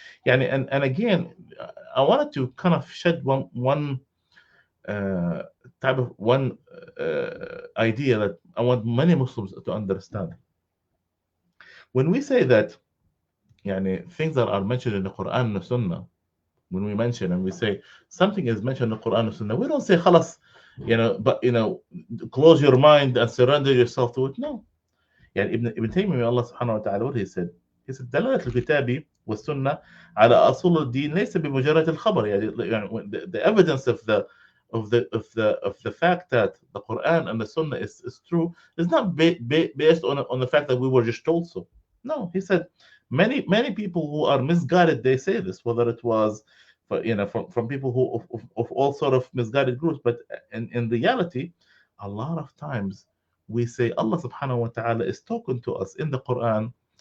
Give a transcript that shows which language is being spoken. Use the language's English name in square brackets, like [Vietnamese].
[English] And again, I wanted to kind of shed one uh, type of one idea that I want many Muslims to understand. When we say that things that are mentioned in the Quran and the Sunnah, when we mention and we say something is mentioned in the Quran and Sunnah, we don't say khalas, but close your mind and surrender yourself to it. No. [Arabic] ابن تيمية الله سبحانه وتعالى, [English] what he said, [Arabic] دلالة الكتاب والسنة على أصول الدين ليس بمجرد الخبر. [English] The evidence of the fact that the Quran and the Sunnah is true is not based on the fact that we were just told so. No, he said many people who are misguided, they say this, whether it was from people who of all sort of misguided groups, but in reality, a lot of times we say Allah subhanahu wa ta'ala is talking to us in the Quran